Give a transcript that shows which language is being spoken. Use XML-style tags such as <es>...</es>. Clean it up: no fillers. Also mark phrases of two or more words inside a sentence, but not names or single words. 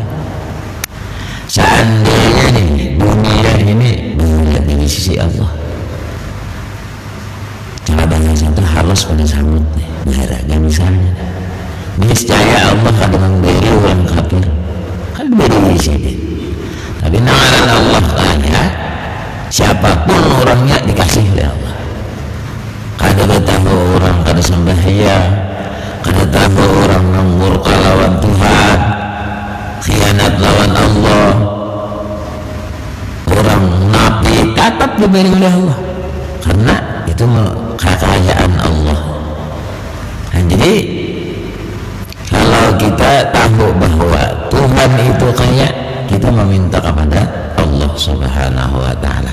<id>Seandainya nih dunia ini berada di sisi Allah, cara bahasa itu harus pada samut nih, gak misalnya niscaya Allah akan memberi orang kafir kan beri di sini. Tapi nama Allah kaya, siapapun orangnya dikasih oleh Allah.</id> <bjn>Kada bertahu orang kada sembahyang, kada tahu orang murka lawan Tuhan, khianat lawan Allah,</bjn> <id>orang nabi tetap diberi oleh Allah karena itu kekayaan Allah. Nah, jadi kalau kita tahu bahwa Tuhan itu kaya, kita meminta kepada Allah</id> <ar>Subhanahu wa ta'ala.</ar>